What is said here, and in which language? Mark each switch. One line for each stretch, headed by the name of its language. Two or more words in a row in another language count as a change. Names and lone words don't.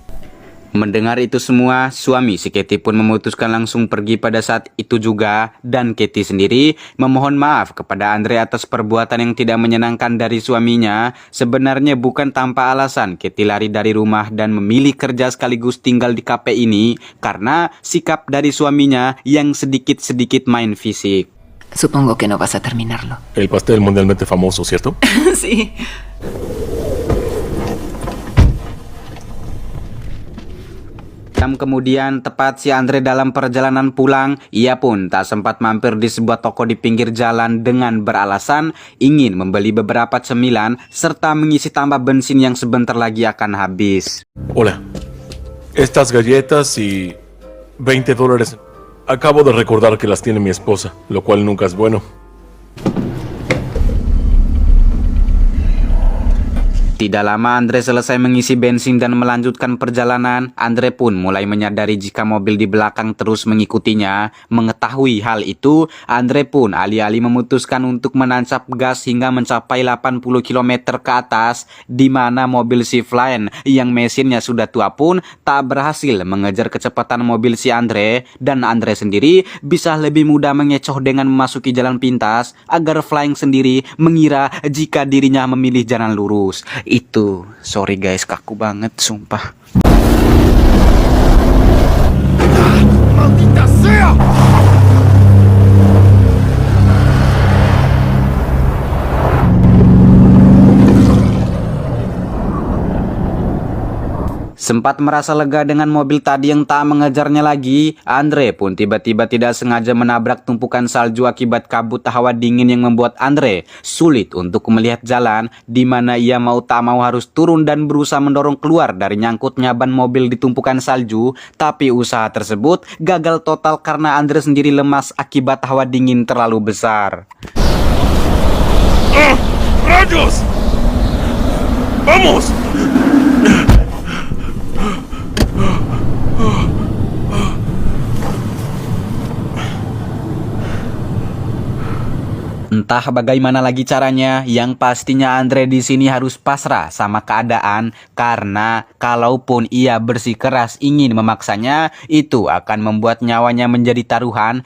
Indonesian: Mendengar itu semua, suami si Katie pun memutuskan langsung pergi pada saat itu juga, dan Katie sendiri memohon maaf kepada Andre atas perbuatan yang tidak menyenangkan dari suaminya. Sebenarnya bukan tanpa alasan Katie lari dari rumah dan memilih kerja sekaligus tinggal di kafe ini karena sikap dari suaminya yang sedikit-sedikit main fisik.
Spanish: supongo que no vas a terminarlo. El pastel mundialmente famoso, ¿cierto? Sí.
Indonesian: Jam kemudian, tepat si Andre dalam perjalanan pulang, ia pun tak sempat mampir di sebuah toko di pinggir jalan dengan beralasan ingin membeli beberapa cemilan serta mengisi tambah bensin yang sebentar lagi akan habis.
Spanish: Hola. Estas galletas y $20. Acabo de recordar que las tiene mi esposa, lo cual nunca es bueno.
Indonesian: Tidak lama Andre selesai mengisi bensin dan melanjutkan perjalanan, Andre pun mulai menyadari jika mobil di belakang terus mengikutinya. Mengetahui hal itu, Andre pun alih-alih memutuskan untuk menancap gas hingga mencapai 80 km ke atas, di mana mobil shift lain yang mesinnya sudah tua pun tak berhasil mengejar kecepatan mobil si Andre, dan Andre sendiri bisa lebih mudah mengecoh dengan memasuki jalan pintas agar Flying sendiri mengira jika dirinya memilih jalan lurus. Itu,
English: sorry guys,
Indonesian: kaku banget, sumpah.
Spanish: ¡Maldita sea!
Indonesian: Sempat merasa lega dengan mobil tadi yang tak mengejarnya lagi, Andre pun tiba-tiba tidak sengaja menabrak tumpukan salju akibat kabut hawa dingin yang membuat Andre sulit untuk melihat jalan, di mana ia mau tak mau harus turun dan berusaha mendorong keluar dari nyangkutnya ban mobil di tumpukan salju. Tapi usaha tersebut gagal total karena Andre sendiri lemas akibat hawa dingin terlalu besar.
Spanish: ¡Rayos! ¡Vamos!
Indonesian: Entah bagaimana lagi caranya, yang pastinya Andre di sini harus pasrah sama keadaan karena kalaupun ia bersikeras ingin memaksanya, itu akan membuat nyawanya menjadi taruhan.